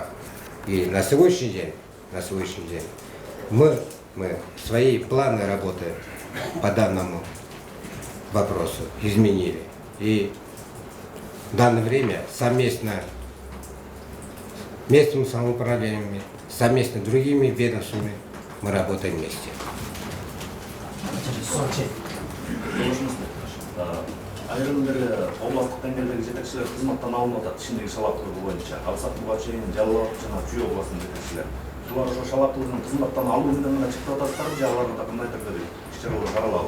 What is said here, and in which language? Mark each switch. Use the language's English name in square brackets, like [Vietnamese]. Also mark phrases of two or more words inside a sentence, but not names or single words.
[Russian] И на сегодняшний день мы свои планы работы по данному вопросу изменили. И в данное время совместно с местными самоуправлениями, совместно с другими ведомствами мы работаем вместе. [Kyrgyz] Айрым бири областык деңгээлдеги жетекчилер кызматтан алынып атат ишиндеги шалаактуулугу боюнча. Ал сатууга чейин Жалал абад жана Чүй областынын жетекчилери. Булар ошо шалаактуулугун кызматтан алуу менен гана чектеп ататтарбы же аларга да кандай түрдө иш-чаралар каралабы?